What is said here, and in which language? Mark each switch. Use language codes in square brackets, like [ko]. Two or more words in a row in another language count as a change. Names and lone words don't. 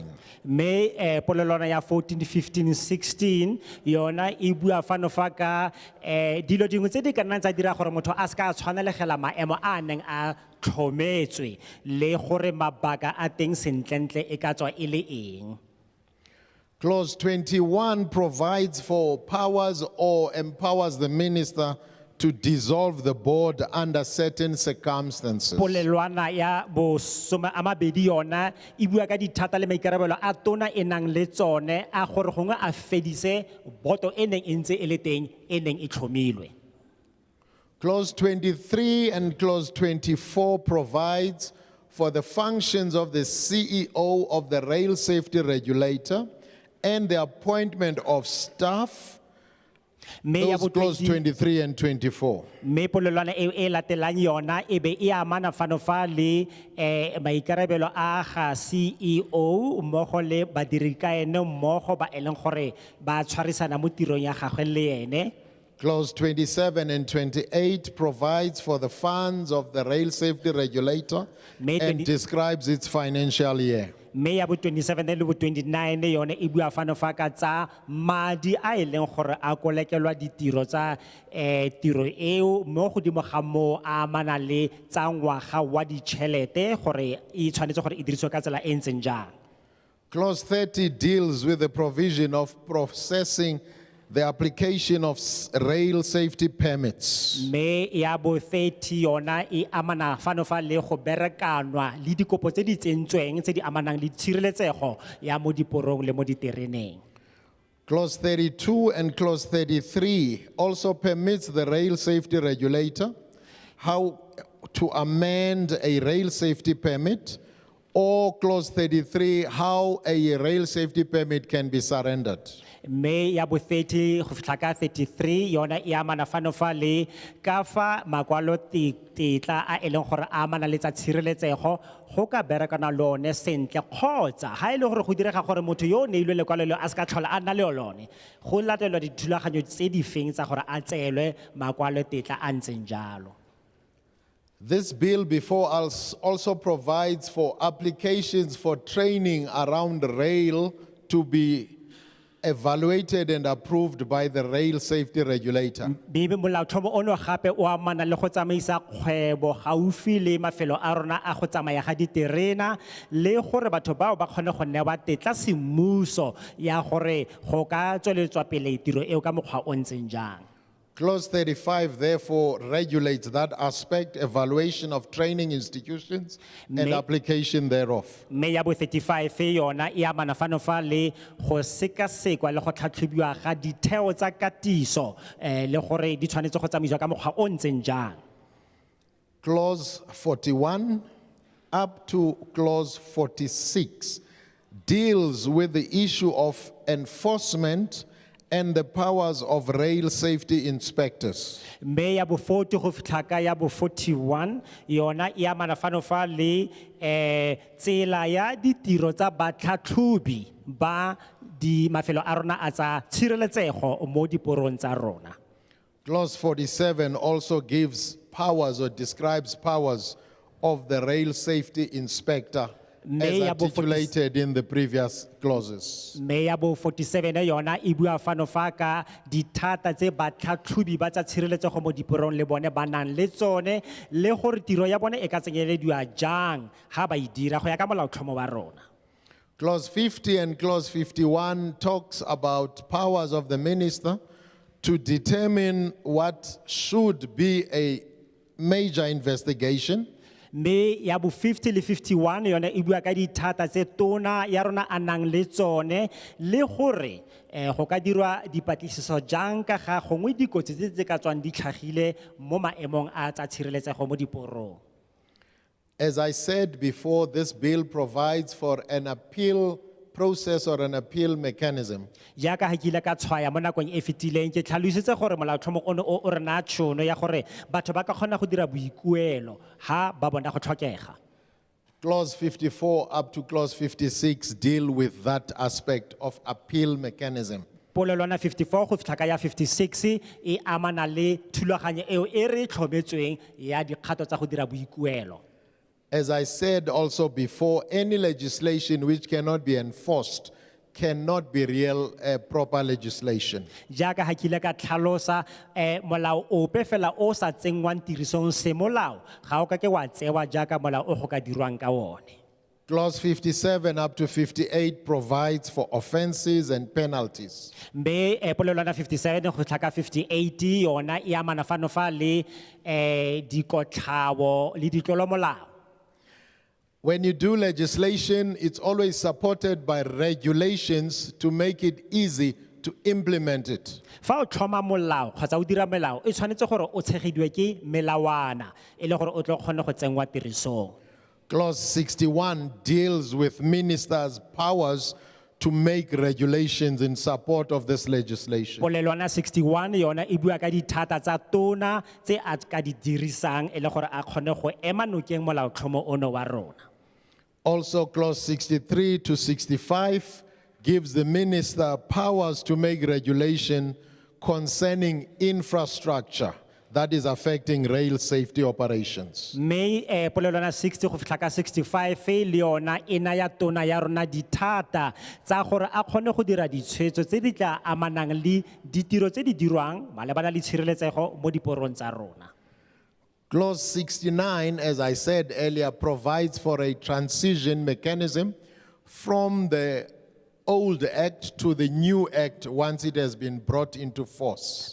[tn] Me polelwana ya 14, 15, 16 yona e bua fano fa ka dilo dingwe tse di ka nnang tsa dira gore motho a ska tshwanelegela maemo a neng a tlhometswe le gore mabaka a teng sentlentle e ka tswa e le eng. [en] Clause 21 provides for powers or empowers the minister to dissolve the board under certain circumstances. [tn] Polelwana ya bo soma amabedi yona e bua ka dithata le maikarabelo a tona e nang le tsone a gore gongwe a fedise boto e neng e ntse e le teng e neng e tlhomilwe. [en] Clause 23 and clause 24 provides for the functions of the CEO of the rail safety regulator and the appointment of staff. Those clause 23 and 24. [tn] Me polelwana e latelang yona e be e amana fano fa le maikarabelo a ga CEO mmogo le badirikaene mmogo ba eleng gore ba tshwarisana mo tirong ya gagwe le ene. [en] Clause 27 and 28 provides for the funds of the rail safety regulator and describes its financial year. [tn] Me ya bo 27 le bo 29 yone e bua fano fa ka tsa madi a eleng gore a kolekelwa ditiro tsa tiro eo mo godimo ga mo a mana le tsa ngwaga wa ditšhelete gore e tshwanetse gore e diriswe ka tsela e ntseng jang. [en] Clause 30 deals with the provision of processing the application of rail safety permits. [tn] Me ya bo 30 yona e amana fano fa le go berekanwa le dikopo tse di tsentsweng tse di amanang le tshireletsego ya mo diporong le mo ditereneng. [en] Clause 32 and clause 33 also permits the rail safety regulator how to amend a rail safety permit, or clause 33 how a rail safety permit can be surrendered. [tn] Me ya bo 30 go fitla ka 33 yona e amana fano fa le ka fa makwalo tetla a eleng gore a amana le tsa tshireletsego go ka berekana lone sentle kgotsa ha ile gore go direga gore motho yo o neilwe lekwalo le a ska tlhola a nna le lone go latelwa dithulaganyo tse di feng tsa gore a tseelwe makwalo tetla a ntseng jalo. [en] This bill before us also provides for applications for training around rail to be evaluated and approved by the rail safety regulator. [tn] Bibe molaotlhomo ono gape o amana le go tsamaisa kgwebo gaufi le mafelo a rona a go tsamaya ga diterena le gore batho bao ba kgone go newa tetla semmuso ya gore go ka tsweletswa pele tiro eo ka mokgwa o ntseng jang. [en] Clause 35 therefore regulates that aspect, evaluation of training institutions and application thereof. [tn] Me ya bo 35 yona e amana fano fa le go sekasekwa le go tlhatlhobiwa ga ditheo tsa katiso le gore di tshwanetse go tsamaisiwa ka mokgwa o ntseng jang. [en] Clause 41 up to clause 46 deals with the issue of enforcement and the powers of rail safety inspectors. [tn] Me ya bo 40 go fitla ka ya bo 41 yona e amana fano fa le tsela ya ditiro tsa batlhatlhobi ba di mafelo a rona a tsa tshireletsego mo diporong tsa rona. [en] Clause 47 also gives powers or describes powers of the rail safety inspector as articulated in the previous clauses. [tn] Me ya bo 47 yona e bua fano fa ka dithata tse batlhatlhobi ba tsa tshireletsego mo diporong le bone ba nang le tsone le gore tiro ya bone e ka tsenyelediwa jang ha ba e dira go ya ka molaotlhomo wa rona. [en] Clause 50 and clause 51 talks about powers of the minister to determine what should be a major investigation. [tn] Me ya bo 50 le 51 yona e bua ka dithata tse tona ya rona a nang le tsone le gore go ka dirwa dipatlisiso jang ka ga gongwe dikotsi tse ka tswang di tlhagile mo maemong a tsa tshireletsego mo diporong. [en] As I said before, this bill provides for an appeal process or an appeal mechanism. [tn] Ja ka ha ke ile ka tshwaya mo nakong e fetileng ke tlhalositse gore molaotlhomo ono o re na tšhono ya gore batho ba ka kgona go dira boikuelo ha ba bona go tlhokega. [en] Clause 54 up to clause 56 deal with that aspect of appeal mechanism. [tn] polelwana 54 go fitlha ka ya 56 e amana le thulaganyo eo e re tlhometsweng ya dikgato tsa go dira boikuelo. [en] As I said also before, any legislation which cannot be enforced cannot be real proper legislation. [tn] Jaaka ha kile ka tlhalosa molao ope fela o sa tsengwang tirisong se molao ga o ka ke wa tsewa jaaka molao o go ka dirwang ka one. [en] Clause 57 up to 58 provides for offenses and penalties. [tn] Mbe polelwana 57 go tlha ka 58 yona e amana fano fa le dikotlhao le ditlolomolao. [en] When you do legislation, it's always supported by regulations to make it easy to implement it. [tn] Fa o tlhoma molao kgotsa o dira melao e tshwanetse gore o tshegediwe ke melawana e le gore o tlo kgone go tsengwa tirisong. [en] Clause 61 deals with ministers' powers to make regulations in support of this legislation. [tn] Polelwana 61 yona e bua ka dithata tsa tona tse a ka di dirisang e le gore a kgone go ema nokeng molaotlhomo ono wa rona. [en] Also, clause 63 to 65 gives the minister powers to make regulation concerning infrastructure that is affecting rail safety operations. [tn] Mme polelwana 60 go fitlha ka 65 le yona e naya tona ya rona dithata tsa gore a kgone go dira ditshwetso tse di tla amanang le ditiro tse di dirwang malebana le tshireletsego mo diporong tsa rona. [en] Clause 69, as I said earlier, provides for a transition mechanism from the old act to the new act once it has been brought into force.